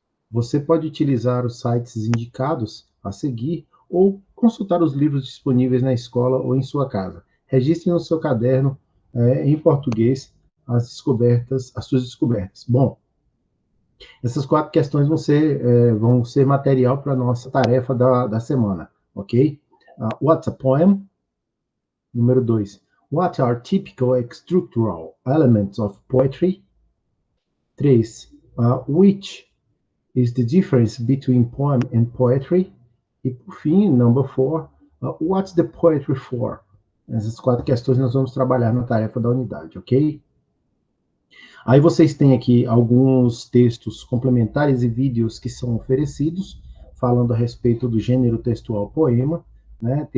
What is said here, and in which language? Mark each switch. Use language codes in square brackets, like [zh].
[pt] Você pode utilizar os sites indicados a seguir ou consultar os livros disponíveis na escola ou em sua casa. Registre no seu caderno, em português, as suas descobertas. Bom, essas 4 questões vão ser material para a nossa tarefa da semana, ok? [en] What's a poem? [pt] Número 2. [en] What are typical structural elements of poetry? 3. Which is the difference between poem and poetry? [pt] E, por fim, [en] number 4. What's the poetry for? [pt] Essas 4 questões nós vamos trabalhar na tarefa da unidade, ok? Aí vocês têm aqui alguns textos complementares e vídeos que são oferecidos, falando a respeito do gênero textual poema, né?